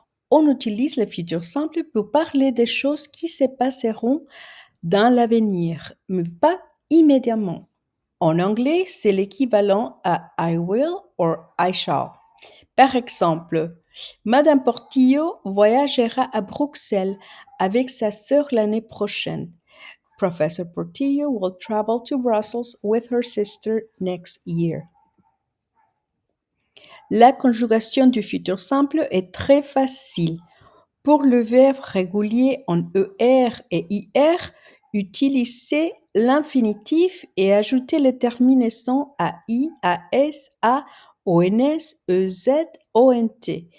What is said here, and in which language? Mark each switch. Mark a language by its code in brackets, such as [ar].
[fr] On utilise les futurs simples pour parler des choses qui se passeront dans l'avenir, mais pas immédiatement. En anglais, c'est l'équivalent à [en] I will or I shall. [fr] Par exemple, Madame Portillo voyagera à Bruxelles avec sa sœur l'année prochaine. [en] Professor Portillo will travel to Brussels with her sister next year. [fr] La conjugation du futur simple est très facile. Pour le verbe régulier en ER et IR, utilisez l'infinitif et ajoutez les terminaisons AI, AS, A, ONS, EZ, ONT.